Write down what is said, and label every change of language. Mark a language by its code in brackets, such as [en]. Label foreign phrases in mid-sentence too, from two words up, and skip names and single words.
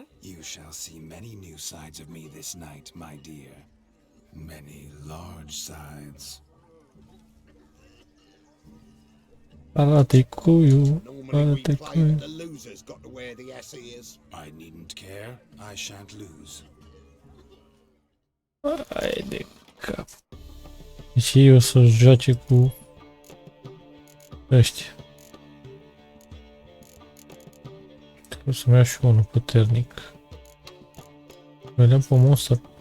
[en] You shall see many new sides of me this night, my dear. Many large sides. [ro] Arată-i cuiu, [en] Normally we [ro] arată-i [en] play [ro] cuiu. [en] that the loser's got to wear the S ears. I needn't care. I shan't lose. [ro] Hai de cap. Deci ei o să joace cu ăștia. Trebuie să-mi iau și unul puternic. Vedem pe monster.